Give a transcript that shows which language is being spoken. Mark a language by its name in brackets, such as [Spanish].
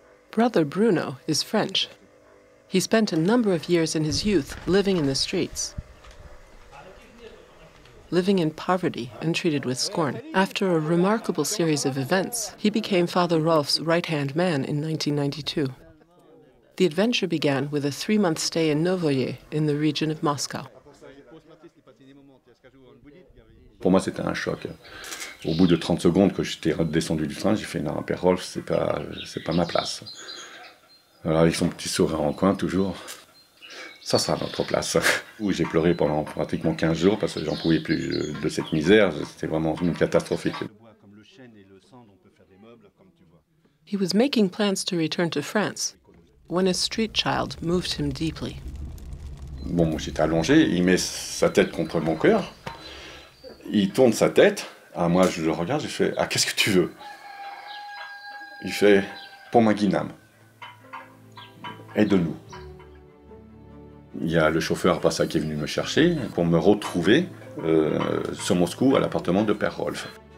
[English] Brother Bruno is French. He spent a number of years in his youth living in the streets, living in poverty and treated with scorn. After a remarkable series of events, he became Father Rolf's right-hand man in 1992. The adventure began with a 3-month stay in Novoye in the region of Moscow. [French] Pour moi, c'était un choc. Au bout de 30 secondes que j'étais redescendu du train, j'ai fait non, Père Rolf, c'est pas ma place. Alors avec son petit sourire en coin toujours, ça sera notre place. Où j'ai pleuré pendant pratiquement 15 jours parce que j'en pouvais plus de cette misère, c'était vraiment catastrophique. [English] He was making plans to return to France when a street child moved him deeply. [French] Bon, j'étais allongé, il met sa tête contre mon cœur, il tourne sa tête. Ah, moi, je le regarde, j'ai fait « Ah, qu'est-ce que tu veux ?» Il fait « Pour ma Guinam, aide-nous. » Il y a le chauffeur après ça qui est venu me chercher pour me retrouver sur Moscou à l'appartement de Père Rolf.